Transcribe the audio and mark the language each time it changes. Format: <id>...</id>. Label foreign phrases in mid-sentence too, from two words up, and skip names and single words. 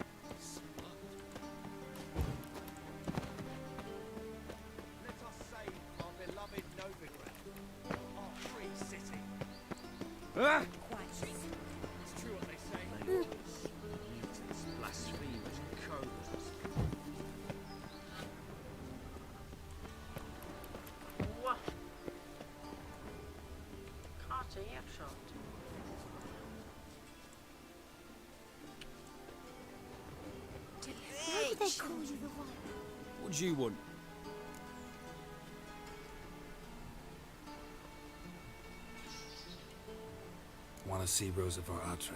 <en>Let us save our beloved Novigrad, our free city. Ah! It's true what they say. Mutants, blasphemers, cowards. What?</en> <lv>Kāds ir iekšaut?</lv> <en>Why would they call you the one? What do you want? Want to see Rosa of Atra?</en>